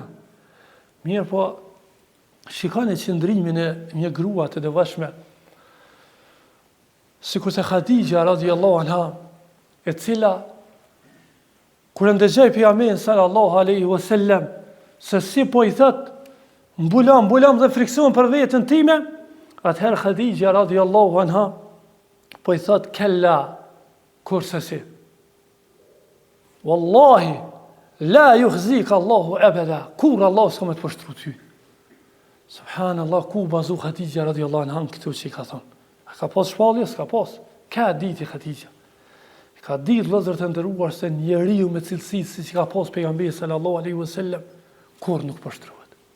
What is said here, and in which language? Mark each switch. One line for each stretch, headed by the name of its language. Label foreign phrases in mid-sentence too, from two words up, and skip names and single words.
Albanian: Mirë po, shikoni qëndrimin e një grua të devotshme, sikur se Hadija
Arabic: رضي الله عنها,
Albanian: e cila kur ndëgjoi pejgamberin
Arabic: صلى الله عليه وسلم
Albanian: se si po i thot mbulam dhe friksuam për veten time, atëherë Hadija
Arabic: رضي الله عنها
Albanian: po i thot kella kurse si.
Arabic: والله لا يخزيك الله أبدا,
Albanian: kur Allah s'ka me të pështru ty. Subhanallah, ku bazu Hadija
Arabic: رضي الله عنها
Albanian: këtu që i ka thonë. A ka pas shpallje? S'ka pas. Ka diti Hadija. Ka ditë vëllezër të nderuar se njeriu me cilësi si që ka pas pejgamberi
Arabic: صلى الله عليه وسلم
Albanian: kur nuk pështrohet.